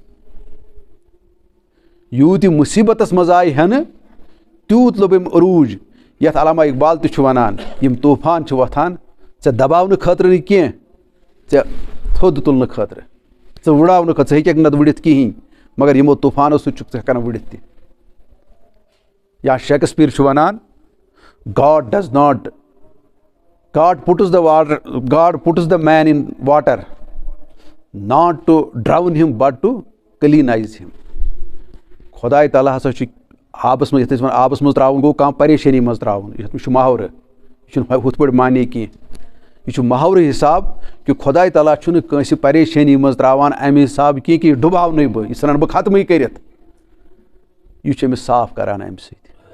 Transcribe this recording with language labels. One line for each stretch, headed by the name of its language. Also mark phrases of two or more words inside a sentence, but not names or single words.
Kashmiri: یوٗت یہِ مُصیٖبتس منٛز آیہِ ہٮ۪نہٕ تیوٗت لوٚبِم عروٗج یتھ علامہ اقبال تہِ چھُ وَنان یِم طوٗفان چھِ وۄتھان ژےٚ دباونہٕ خٲطرٕ نہٕ کینٛہہ ژےٚ تھوٚد تُلنہٕ خٲطرٕ ژٕ وٕڑاونہٕ خٲطرٕ ژٕ ہیٚککھ نہٕ وٕڑِتھ کِہیٖنۍ مگر یِمو طوٗفانو سۭتۍ چھُکھ ژٕ ہٮ۪کان وٕڑِتھ تہِ یا شیکسپیر چھُ وَنان گاڈ
English: puts the man in water not to drown him but to cleanse him
Kashmiri: خۄداے تعالیٰ ہسا چھُ آبس منٛز یَتھ أسۍ وَنان آبس منٛز ترٛاوُن گوٚو کانٛہہ پریشٲنی منٛز ترٛاوُن یَتھ منٛز چھُ محاورٕ یہِ چھُنہٕ ہُتھ پٲٹھۍ معنے کینٛہہ یہِ چھُ محاورٕ حِساب کہِ خۄداے تعالیٰ چھُنہٕ کٲنٛسہِ پریشٲنی منٛز ترٛاوان اَمہِ حِساب کینٛہہ کہِ یہِ ڈُباونٕے بہٕ یہِ ژھٕنن بہٕ ختمٕے کٔرِتھ یہِ چھُ أمِس صاف کران اَمہِ سۭتۍ